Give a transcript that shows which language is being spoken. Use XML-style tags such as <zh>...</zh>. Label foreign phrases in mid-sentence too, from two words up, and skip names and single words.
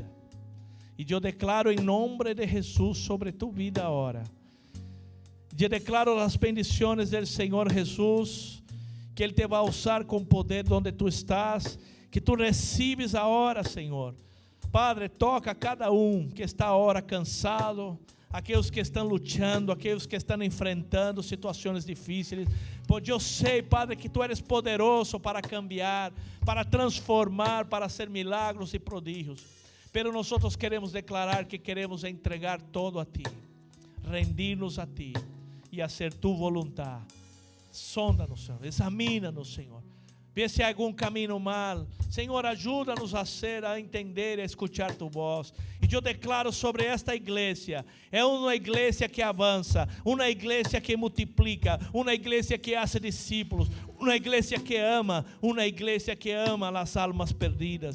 <es>Y yo declaro en nombre de Jesús sobre tu vida ahora. Yo declaro las bendiciones del Señor Jesús, que Él te va a usar con poder donde tú estás, que tú recibes ahora, Señor.</es> <pt>Padre, toca a cada que está ahora cansado, aqueles que estão lutando, aqueles que estão enfrentando situações difíceis. Pois eu sei,</pt> <es>Padre, que Tu eres poderoso para cambiar, para transformar, para hacer milagros e prodígios.</es> <pt>Pero nós queremos declarar que queremos entregar todo a Ti,</pt> <es>rendirnos a Ti</es> <pt>e fazer</pt> <es>Tu voluntad.</es> <pt>Sonda-nos, Senhor, examina-nos, Senhor. Vê se há algum caminho mal. Senhor, ajuda-nos a entender e a escuchar Tu voz. E eu declaro sobre esta igreja, é uma igreja que avança, uma igreja que multiplica, uma igreja que hace discípulos, uma igreja que ama as almas perdidas.</pt>